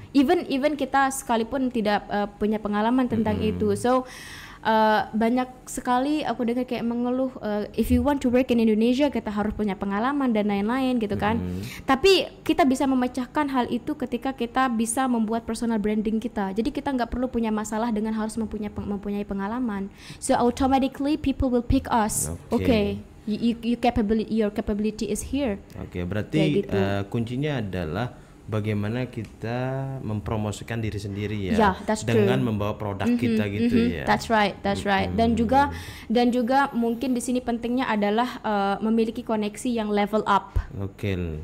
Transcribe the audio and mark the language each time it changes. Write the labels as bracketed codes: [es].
[id] Even kita sekalipun tidak punya pengalaman tentang itu. So banyak sekali aku dengar kayak mengeluh, [en] if you want to work in Indonesia [id] kita harus punya pengalaman dan lain-lain gitu kan. Tapi kita bisa memecahkan hal itu ketika kita bisa membuat personal branding kita. Jadi kita nggak perlu punya masalah dengan harus mempunyai pengalaman. [en] So automatically people will pick us. Okay. Your capability is here. [id] Oke, berarti Kayak gitu. kuncinya adalah bagaimana kita mempromosikan diri sendiri ya, [en] Yeah, that's [id] dengan [en] true. [id] membawa produk kita gitu ya. [en] That's right. [id] Dan juga mungkin di sini pentingnya adalah memiliki koneksi yang level up. Oke.